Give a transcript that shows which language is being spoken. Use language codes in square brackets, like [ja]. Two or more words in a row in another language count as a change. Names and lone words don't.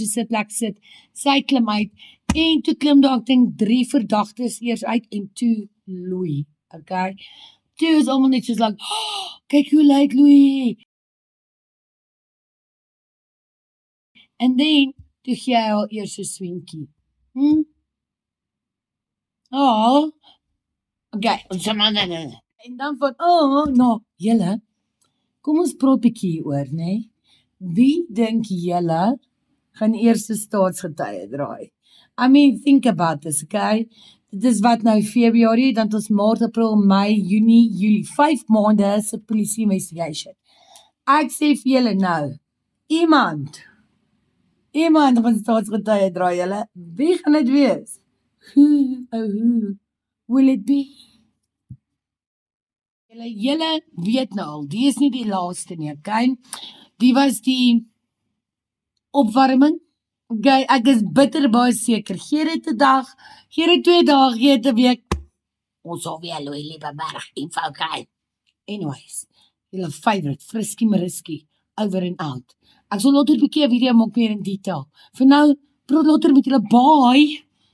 [af] sitplek sit, sy klim uit, en toe klim daar, ek dink 3 verdagtes eers uit, en toe Louis, okay? Toe is allemaal net soos like, oh, kyk hoe lyk Louis. [en] And then, [af] toe gee hy al eers 'n swinkie. Oh, okay, en dan van, nou, julle, kom ons praat bietjie hieroor, nee? Wie dink julle gaan eerste staatsgetuie draai? [en] I mean, think about this, okay? [af] Dit is wat nou Februarie, dan ons Maart, April, Mei, Junie, Julie, 5 maande se polisie investigation. Ek sê vir julle nou, iemand gaan staatsgetuie draai, julle. Wie gaan dit wees? [en] Who will it be? [af] Julle weet nou al, die is nie die laaste nie, okay? Die was die opwarming. Okay, ek is bitter baie seker. Gee dit 'n dag, gee dit 2 dae, gee dit 'n week. Ons sal weer Louis Liebenberg info kry. Anyways, julle favourite, Friskie Mariski, [en] over and out. [af] Ek sal later 'n bietjie 'n video maak meer in detail. Vir nou, praat later met julle, bye!